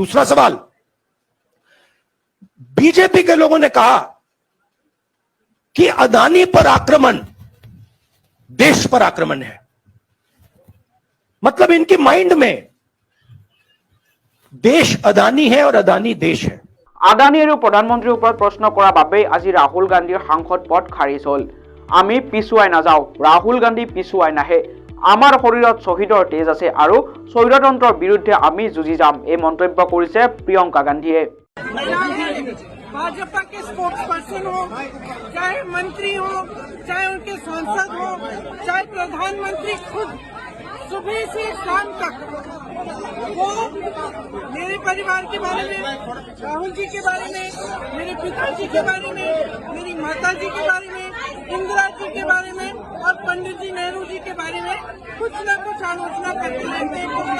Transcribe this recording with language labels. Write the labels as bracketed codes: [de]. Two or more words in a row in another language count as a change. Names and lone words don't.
[hi] दूसरा सवाल, बीजेपी के लोगों ने कहा कि अदानी पर आक्रमण देश पर आक्रमण है। मतलब इनके माइंड में देश अदानी है और अदानी देश है। [as] আদানী আৰু প্ৰধানমন্ত্ৰীৰ ওপৰত প্ৰশ্ন কৰাৰ বাবে আজি ৰাহুল গান্ধীৰ সাংসদ পদ খাৰিজ হ'ল। আমি পিছুৱাই নাযাওঁ, ৰাহুল গান্ধী পিছুৱাই নাহে। আমাৰ শৰীৰত শ্বহীদৰ তেজ আছে আৰু স্বৈৰতন্ত্ৰৰ বিৰুদ্ধে আমি যুঁজি যাম, এই মন্তব্য কৰিছে প্ৰিয়ংকা গান্ধীয়ে। [hi] भाजपा के [en] spokes person [hi] हो, चाहे मंत्री हो, चाहे उनके सांसद हो, चाहे प्रधानमंत्री खुद, सुबह से शाम तक वो मेरे परिवार के बारे में, राहुल जी के बारे में, मेरे पिताजी के बारे में, मेरी माता जी के बारे में, इंदिरा जी के बारे में और पंडित जी नेहरू जी के बारे में कुछ न कुछ आलोचना करते रहते हैं।